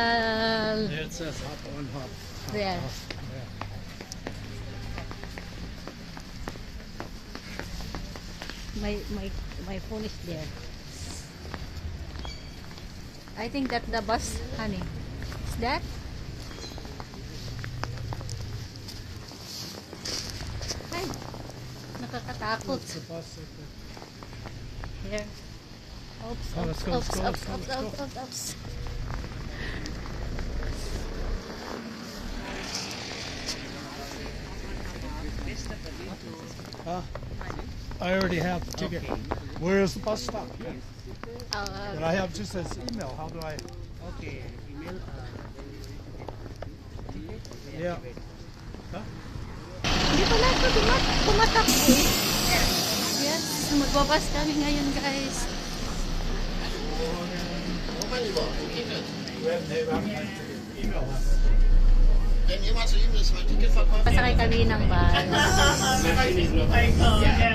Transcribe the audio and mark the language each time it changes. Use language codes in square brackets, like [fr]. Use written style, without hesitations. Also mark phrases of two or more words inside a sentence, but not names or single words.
[en] There it says hop on, hop. Where? Off. Yeah. my phone is there. I think that the bus, honey. Is that? [tl] Ay, nakakatakot. [en] It's the bus right there. Here. Oops, Oh, let's go, let's go, let's go, let's go. oops. Huh? I already have the ticket. Where is the bus stop? Yeah. But I have just as email. How do I? Okay, email. Yeah. Huh? [tl] Hindi pala ito tumatakbo. Yes, magbabas kami ngayon, guys. [en] Email. [de] Wenn jemand zu ihm ist, mein Ticket verkauft. [tl] Pasakay kami ng bus.